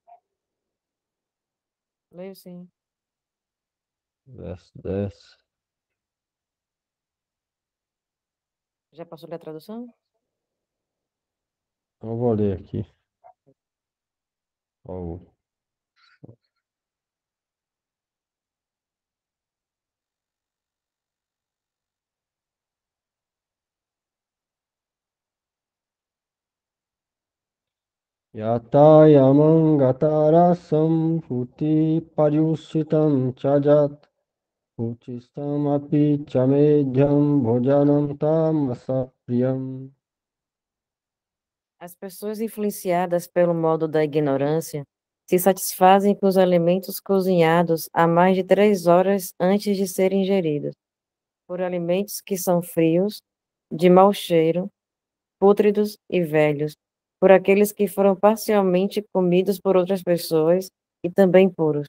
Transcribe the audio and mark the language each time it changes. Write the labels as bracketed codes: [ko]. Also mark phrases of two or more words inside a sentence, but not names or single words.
[pt] Leio sim. Verso 10. Já passou ler a tradução? Então, eu vou ler aqui. Ó, [sa] यातयामं गतरसं पूति पर्युषितं च यत् उच्छिष्टम् अपि चामेध्यं भोजनं तामसप्रियम्. [pt] As pessoas influenciadas pelo modo da ignorância se satisfazem com os alimentos cozinhados há mais de 3 horas antes de serem ingeridos, por alimentos que são frios, de mau cheiro, pútridos e velhos, por aqueles que foram parcialmente comidos por outras pessoas e também puros.